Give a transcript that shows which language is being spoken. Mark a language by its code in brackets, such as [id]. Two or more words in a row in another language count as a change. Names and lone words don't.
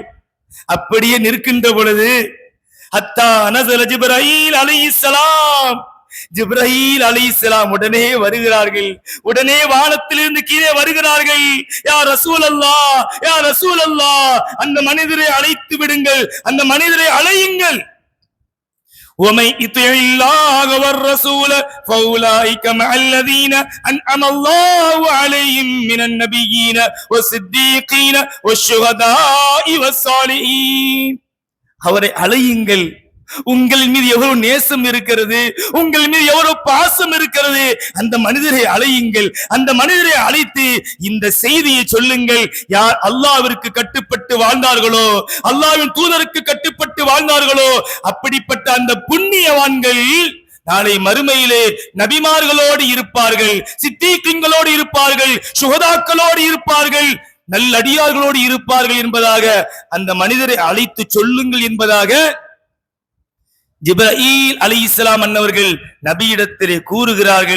[ta] அப்படியே நிற்கின்ற பொழுது [ar] حتى نزل جبريل عليه السلام, [ta] ஜிப்ரீல் அலைஹிஸ்ஸலாம் உடனே வருகிறார்கள், உடனே வானத்திலிருந்து கீழே வருகிறார்கள். [ar] يا رسول الله، يا رسول الله, [ta] அந்த மனிதரை அழைத்து விடுங்கள், அந்த மனிதரை அழையுங்கள். [ar] وَمَن يُطِعِ اللَّهَ وَالرَّسُولَ فَأُولَٰئِكَ مَعَ الَّذِينَ أَنْعَمَ اللَّهُ عَلَيْهِم مِّنَ النَّبِيِّينَ وَالصِّدِّيقِينَ وَالشُّهَدَاءِ وَالصَّالِحِينَ. [ta] அவரை அழையுங்கள். உங்கள் மீது எவ்வளவு நேசம் இருக்கிறது, உங்கள் மீது எவ்வளவு பாசம் இருக்கிறது, அந்த மனிதரை அழையுங்கள். அந்த மனிதரை அழைத்து இந்த செய்தியை சொல்லுங்கள். யார் அல்லாஹ்விற்கு கட்டுப்பட்டு வாழ்ந்தார்களோ, அல்லாஹ்வின் தூதருக்கு கட்டுப்பட்டு வாழ்ந்தார்களோ, அப்படிப்பட்ட அந்த புண்ணியவான்கள் நாளை மறுமையிலே நபிமார்களோடு இருப்பார்கள், சித்தீக்கீன்களோடு இருப்பார்கள், சுஹதாக்களோடு இருப்பார்கள், நல்லடியார்களோடு இருப்பார்கள் என்பதாக அந்த மனிதரை அழைத்து சொல்லுங்கள் என்பதாக ஜிப்ரீல் அலைஹிஸ்ஸலாம் அன்னவர்கள் நபியிடத்திலே கூறுகிறார்கள்.